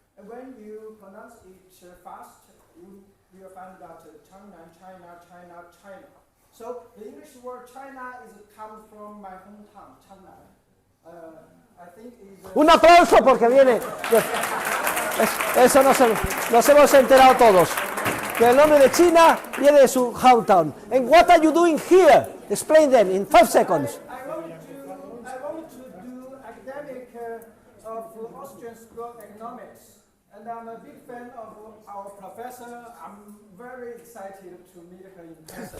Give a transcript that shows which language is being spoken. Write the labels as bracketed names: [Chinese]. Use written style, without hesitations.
[English] And when you pronounce it fast, you will find that Changnan, China. So the English word China comes from my hometown, Changnan. I think is [Spanish] Un aplauso porque viene. Eso nos hemos enterado todos. Que el nombre de China viene de su hometown. [English] And what are you doing here? Explain them in 5 seconds. I want to do academic of Austrian School of Economics, and I'm a big fan of our professor. I'm very excited to meet her in person.